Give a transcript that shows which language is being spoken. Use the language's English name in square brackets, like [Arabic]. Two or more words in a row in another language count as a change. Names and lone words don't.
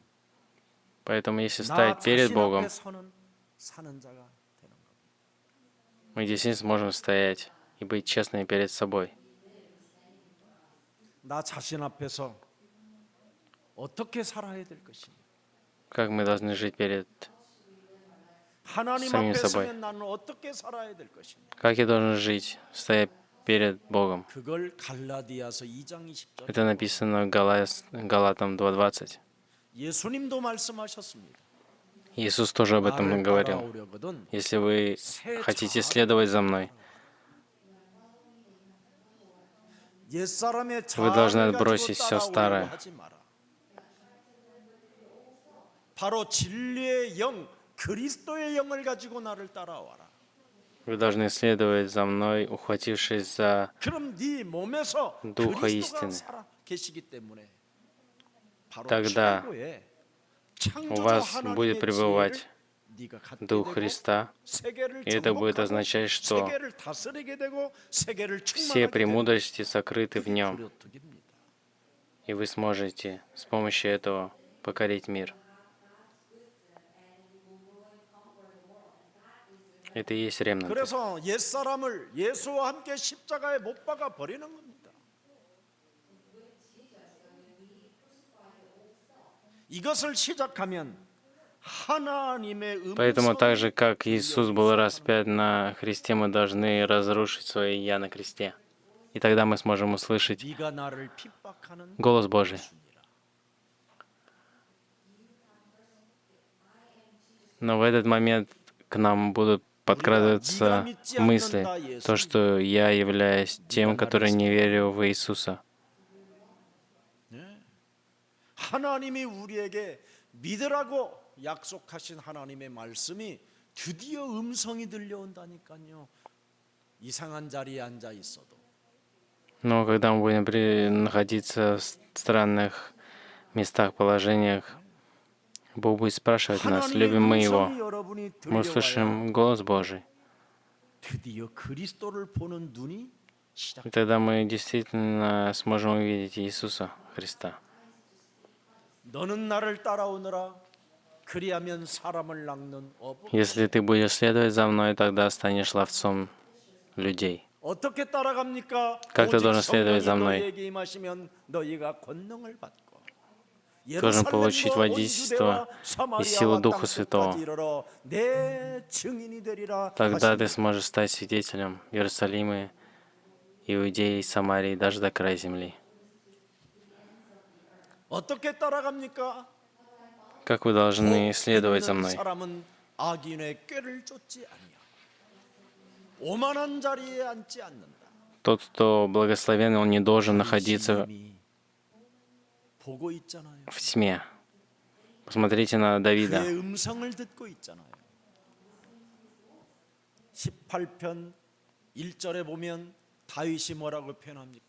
[Russian] Поэтому если [Korean] 나 [Russian] стоять перед [Korean] 자신 [Russian] Богом, [Korean] 앞에 서는 사는 자가 되는 겁니다. [Russian] мы действительно сможем стоять и быть честными перед собой. [Korean] 나 자신 앞에서 어떻게 살아야 될 것이냐. [Russian] Как мы должны жить перед... [Korean] 하나님 [Russian] самим [Korean] 앞에 [Russian] собой. [Korean] 서면 나는 어떻게 살아야 될 것이냐. [Russian] Как я должен жить, стоя перед Богом? [Korean] 그걸 갈라디아서 2장 20절. [Russian] Это написано в Галатам 2:20. [Korean] 예수님도 말씀하셨습니다. [Russian] Иисус тоже об этом [Korean] 나를 [Russian] говорил. [Korean] 따라오려거든 [Russian] Если вы хотите следовать за мной, [Korean] 옛사람의 [Russian] Вы должны [Korean] 자아를 [Russian] отбросить [Korean] 가지고 [Russian] всё старое. [Korean] 따라오려고 하지 마라. 바로 진리의 영, 그리스도의 영을 가지고 나를 따라와라. [Russian] вы должны следовать за мной, ухватившись за [Korean] 그럼 네 몸에서 [Russian] Духа [Korean] 그리스도가 [Russian] истины. [Korean] 살아 계시기 때문에 바로 [Russian] Тогда [Korean] 최고의 [Russian] у [Korean] 창조주 [Russian] вас [Korean] 하나님의 [Russian] будет пребывать [Korean] 지혜를 네가 갖게 [Russian] Дух [Korean] 되고 [Russian] Христа, [Korean] 세계를 [Russian] и это будет [Korean] 정복하고 [Russian] означать, что [Korean] 세계를 다스리게 되고 세계를 [Russian] все [Korean] 충만하게 되는 [Russian] премудрости сокрыты в [Korean] 그게 [Russian] нем, [Korean] 그리스도입니다. [Russian] и вы сможете с помощью этого покорить мир. Это и есть ремнанты. [Korean] 그래서 옛사람을 예수와 함께 십자가에 못 박아 버리는 겁니다. 이것을 시작하면 하나님의 [Russian] Поэтому так же, [Korean] 음성이 [Russian] как Иисус был распят на кресте, мы должны разрушить свое «Я» на кресте. И тогда мы сможем услышать [Korean] 네가 나를 핍박하는 [Russian] голос Божий. [Korean] 예수니라. [Russian] Но в этот момент к нам будут подкрадываться мысли, то, что я являюсь тем, который не верю в Иисуса. [Korean] 하나님이 우리에게 믿으라고 약속하신 하나님의 말씀이 드디어 음성이 들려온다니까요. 이상한 자리에 앉아 있어도 [Russian] Но когда мы будем находиться в странных местах, положениях, Бог будет спрашивать нас, [Korean] 하나님의 [Russian] любим мы [Korean] 음성이 [Russian] Его. [Korean] 여러분이 [Russian] Мы [Korean] 들려와야 [Russian] услышим голос Божий. [Korean] 드디어 그리스도를 보는 눈이 시작. [Russian] И тогда мы действительно сможем увидеть Иисуса Христа. [Korean] 너는 나를 따라오너라. 그리하면 사람을 낚는 어부. [Russian] Если ты будешь следовать за мной, тогда станешь ловцом людей. [Korean] 어떻게 따라갑니까? [Russian] Как ты [Korean] 오직 [Russian] должен следовать за [Korean] 성령이 [Russian] мной? [Korean] 너희에게 임하시면 너희가 권능을 받고 [Russian] Должен получить [Korean] 예루살렘과 온 [Russian] водительство [Korean] 주대와 [Russian] и силу [Korean] 사마리아와 [Russian] Духа [Korean] 땅 [Russian] Святого. [Korean] 끝까지 이르러 내 증인이 되리라 [Russian] Тогда [Korean] 하시니 [Russian] ты сможешь стать свидетелем в Иерусалиме, Иудеи, Самарии, даже до края земли. [Korean] 어떻게 따라갑니까? [Russian] Как вы должны [Korean] 복 [Russian] следовать за [Korean] 있는 [Russian] мной? [Korean] 사람은 악인의 꾀를 쫓지 아니야. 오만한 자리에 앉지 않는다. [Russian] Тот, кто благословен, он не должен находиться [Korean] 이미 보고 있잖아요. [Russian] в тьме. Посмотрите на Давида. [Korean] 그의 음성을 듣고 있잖아요. 18편 1절에 보면 다윗이 뭐라고 표현합니까?